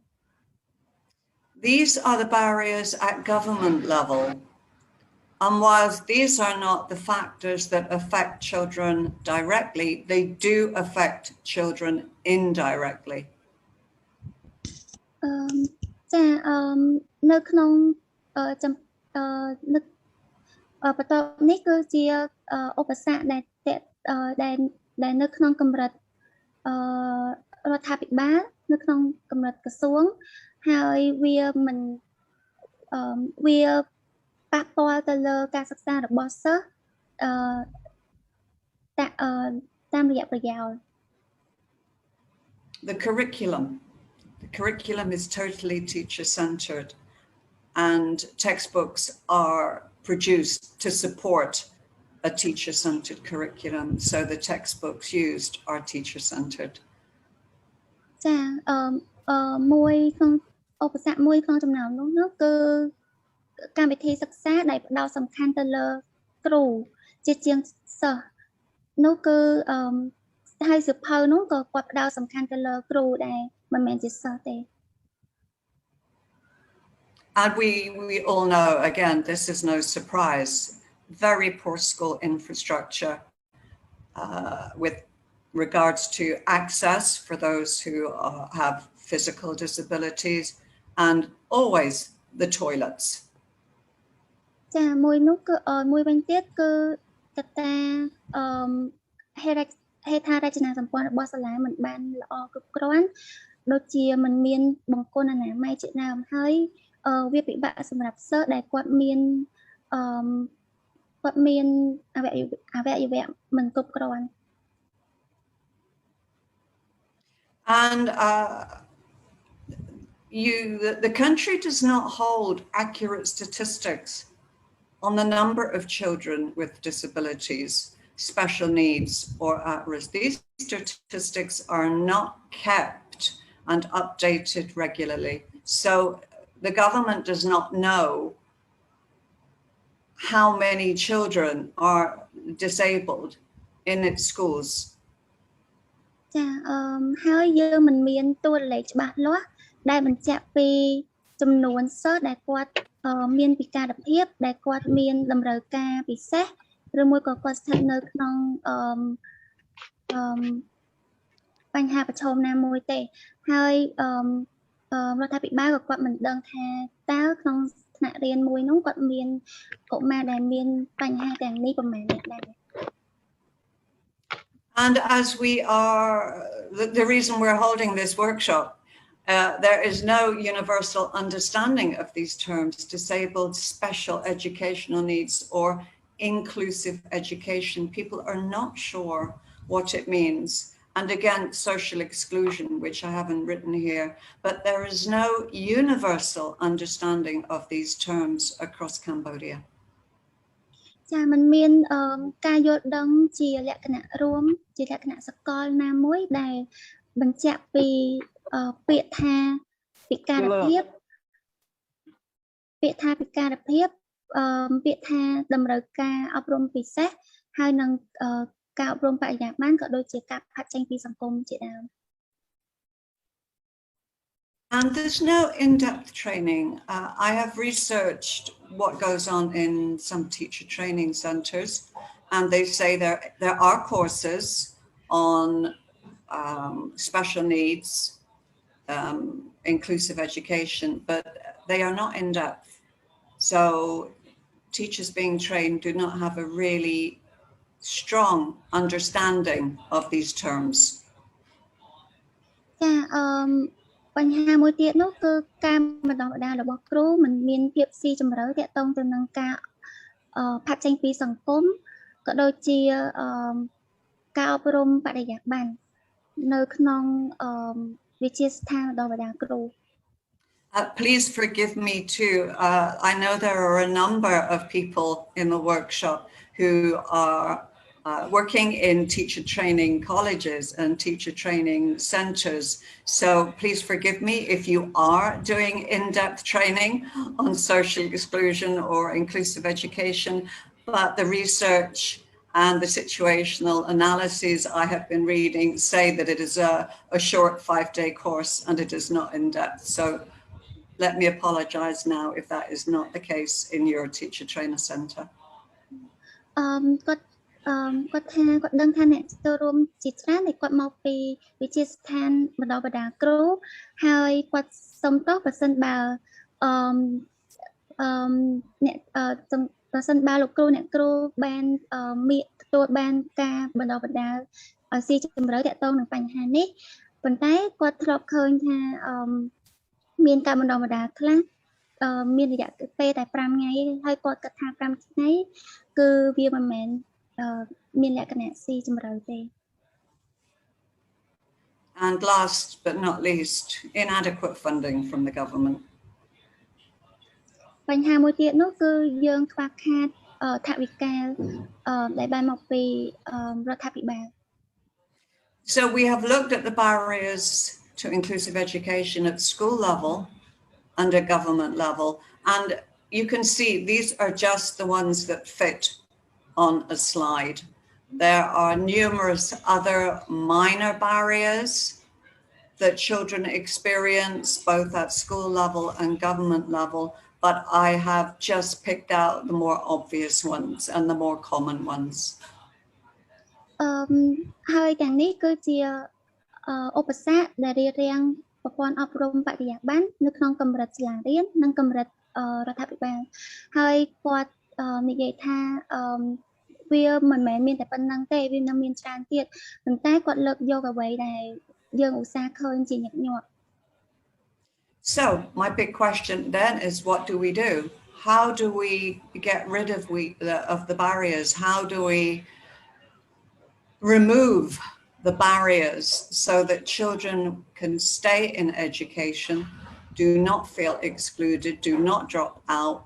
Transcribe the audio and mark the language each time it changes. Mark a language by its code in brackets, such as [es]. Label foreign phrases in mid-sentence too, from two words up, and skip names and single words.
[en] These are the barriers at government level. And whilst these are not the factors that affect children directly, they do affect children indirectly. [km] ចានៅក្នុងបន្ទាប់នេះគឺជាឧបសគ្គដែលនៅក្នុងកម្រិតរដ្ឋាភិបាលនៅក្នុងកម្រិតក្រសួងហើយវាប៉ះពាល់ទៅលើការសិក្សារបស់សិស្សតាមរយៈប្រយោល [en] The curriculum is totally teacher-centered, and textbooks are produced to support a teacher-centered curriculum, so the textbooks used are teacher-centered. [km] ចាមួយក្នុងឧបសគ្គមួយក្នុងចំណោមនោះគឺកម្មវិធីសិក្សាដែលផ្ដោតសំខាន់ទៅលើគ្រូជាជាងសិស្សនោះគឺហើយសៀវភៅនោះក៏គាត់ផ្ដោតសំខាន់ទៅលើគ្រូដែរមិនមែនជាសិស្សទេ [en] And we all know, again, this is no surprise, very poor school infrastructure with regards to access for those who have physical disabilities, and always the toilets. [km] ចាមួយនោះគឺមួយវិញទៀតគឺកត្តាហេដ្ឋារចនាសម្ព័ន្ធរបស់សាលាមិនបានល្អគ្រប់គ្រាន់ដូចជាមិនមានបង្គន់អនាម័យជាដើមហើយវាពិបាកសម្រាប់សិស្សដែលគាត់មានអវយវៈមិនគ្រប់គ្រាន់ [en] And the country does not hold accurate statistics on the number of children with disabilities, special needs, or at risk. These statistics are not kept and updated regularly. So the government does not know how many children are disabled in its schools. [km] ចាហើយយើងមិនមានតួលេខច្បាស់លាស់ដែលបញ្ជាក់ពីចំនួនសិស្សដែលគាត់មានពិការភាពដែលគាត់មានតម្រូវការពិសេសឬមួយក៏គាត់ស្ថិតនៅក្នុងបញ្ហាប្រឈមណាមួយទេហើយរដ្ឋាភិបាលក៏គាត់មិនដឹងថាតើក្នុងថ្នាក់រៀនមួយនោះគាត់មានកុមារដែលមានបញ្ហាទាំងនេះប្រមាណអ្នកដែរ [en] And as we are, the reason we're holding this workshop, there is no universal understanding of these terms, disabled, special educational needs, or inclusive education. People are not sure what it means. And again, social exclusion, which I haven't written here, but there is no universal understanding of these terms across Cambodia. [km] ចាមិនមានការយល់ដឹងជាលក្ខណៈរួមជាលក្ខណៈសកលណាមួយដែលបញ្ជាក់ពីពាក្យថាពិការភាពពាក្យថាតម្រូវការអប់រំពិសេសហើយនឹងការអប់រំបរិយាបន្នក៏ដូចជាការផាត់ចេញពីសង្គមជាដើម [en] And there's no in-depth training. I have researched what goes on in some teacher training centres, and they say there are courses on special needs, inclusive education, but they are not in-depth. So teachers being trained do not have a really strong understanding of these terms. [km] ចាបញ្ហាមួយទៀតនោះគឺការបណ្ដុះបណ្ដាលរបស់គ្រូមិនមានភាពស៊ីជម្រៅទាក់ទងទៅនឹងការផាត់ចេញពីសង្គមក៏ដូចជាការអប់រំបរិយាបន្ននៅក្នុងវិទ្យាស្ថានបណ្ដុះបណ្ដាលគ្រូ [en] Please forgive me too. I know there are a number of people in the workshop who are working in teacher training colleges and teacher training centres. So please forgive me if you are doing in-depth training on social exclusion or inclusive education, but the research and the situational analyses I have been reading say that it is a short 5-day course and it is not in-depth. So let me apologise now if that is not the case in your teacher trainer centre. [km] គាត់ថាគាត់ដឹងថាអ្នកចូលរួមជាច្រើនដែលគាត់មកពីវិទ្យាស្ថានបណ្ដុះបណ្ដាលគ្រូហើយគាត់សុំទោសប្រសិនបើ អ្នកប្រសិនបើលោកគ្រូអ្នកគ្រូបានទទួលបានការបណ្ដុះបណ្ដាលឲ្យស៊ីជម្រៅទាក់ទងនឹងបញ្ហានេះប៉ុន្តែគាត់ធ្លាប់ឃើញថាមានការបណ្ដុះបណ្ដាលខ្លះមានរយៈពេលតែ5ថ្ងៃហើយគាត់គិតថា5ថ្ងៃគឺវាមិនមែនមានលក្ខណៈស៊ីជម្រៅទេ [en] And last but not least, inadequate funding from the government. [km] បញ្ហាមួយទៀតនោះគឺយើងខ្វះខាតថវិកាដែលបានមកពីរដ្ឋាភិបាល [en] So we have looked at the barriers to inclusive education at school level and at government level, and you can see these are just the ones that fit on a slide. There are numerous other minor barriers that children experience both at school level and government level, but I have just picked out the more obvious ones and the more common ones. [km] ហើយទាំងនេះគឺជាឧបសគ្គដែលរារាំងប្រព័ន្ធអប់រំបរិយាបន្ននៅក្នុងកម្រិតសាលារៀននិងកម្រិតរដ្ឋាភិបាលហើយគាត់និយាយថាវាមិនមែនមានតែប៉ុណ្្នឹងទេវានៅមានច្រើនទៀតប៉ុន្តែគាត់លើកយកអ្វីដែលយើងឧស្សាហ៍ឃើញជាញឹកញាប់ [en] So my big question then is what do we do? How do we get rid of the barriers? How do we remove the barriers so that children can stay in education, do not feel excluded, do not drop out?